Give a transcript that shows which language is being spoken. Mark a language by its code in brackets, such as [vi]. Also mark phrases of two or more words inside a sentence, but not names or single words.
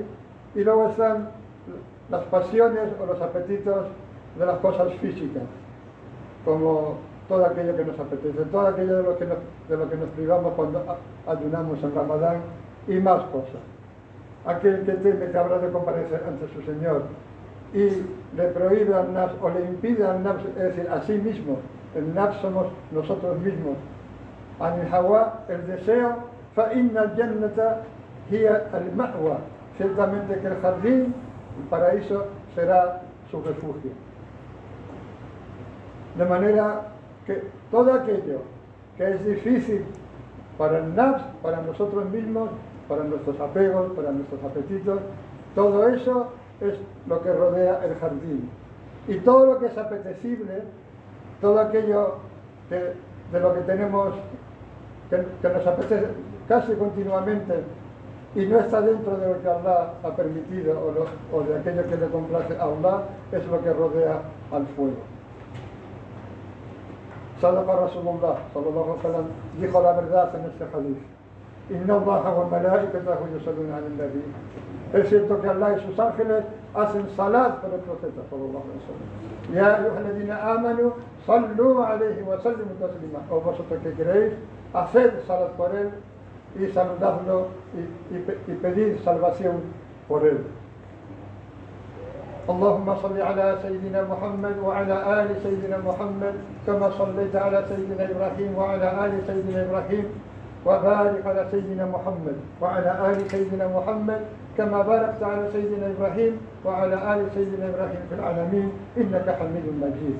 [es] Y luego están las pasiones o los apetitos de las cosas físicas, como todo aquello que nos apetece, todo aquello de lo que nos privamos cuando ayunamos en Ramadán y más cosas. Aquel que teme que habrá de comparecer ante su Señor y le prohíbe al nafs o le impide al nafs, es decir, a sí mismo, el nafs somos nosotros mismos, [ar] عن الهوى, [es] el deseo, [ar] فإن الجنة هي المأوى, [es] ciertamente que el jardín, el paraíso, será su refugio. De manera que todo aquello que es difícil para el nafs, para nosotros mismos, para nuestros apegos, para nuestros apetitos, todo eso es lo que rodea el jardín. Y todo lo que es apetecible, todo aquello de lo que tenemos, que nos apetece casi continuamente y no está dentro de lo que Allah ha permitido o de aquello que le complace a Allah, es lo que rodea al fuego. [ar] صدق رسول الله صلى الله عليه وسلم, [es] dijo la verdad en este hadith. [ar] إن الله وملائكته يصلون على النبي. [es] Es cierto que Allah y sus ángeles hacen salat por el profeta [ar] صلى الله عليه وسلم. يا أيها الذين آمنوا صلوا عليه وسلموا تسليما. [es] O vosotros que queréis, haced salat por él y saludadlo y pedid salvación por él. [ar] اللهم صل على سيدنا محمد وعلى آل سيدنا محمد كما صليت على سيدنا إبراهيم وعلى آل سيدنا إبراهيم وبارك على سيدنا محمد وعلى آل سيدنا محمد كما باركت على سيدنا إبراهيم وعلى آل سيدنا إبراهيم في العالمين إنك حميد مجيد.